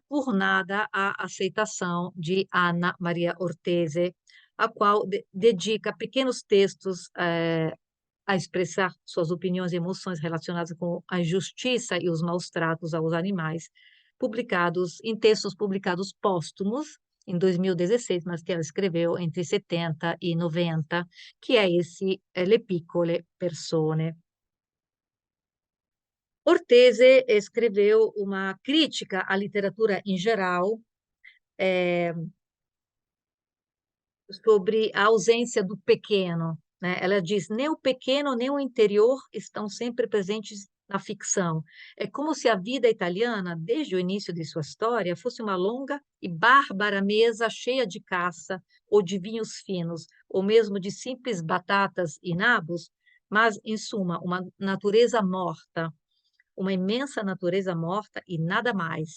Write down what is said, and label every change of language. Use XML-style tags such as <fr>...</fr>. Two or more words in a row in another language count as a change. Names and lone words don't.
<pt>por nada a aceitação de Ana Maria Ortese, a qual dedica pequenos textos a expressar suas opiniões e emoções relacionadas com a injustiça e os maus tratos aos animais, publicados em textos publicados póstumos em 2016, mas que ela escreveu entre 70 e 90, que é esse Le piccole persone. Ortese escreveu uma crítica à literatura em geral, eh, sobre a ausência do pequeno, né? Ela diz: nem o pequeno nem o interior estão sempre presentes na ficção. É como se a vida italiana, desde o início de sua história, fosse uma longa e bárbara mesa cheia de caça, ou de vinhos finos, ou mesmo de simples batatas e nabos, mas, em suma, uma natureza morta, uma imensa natureza morta e nada mais.</pt>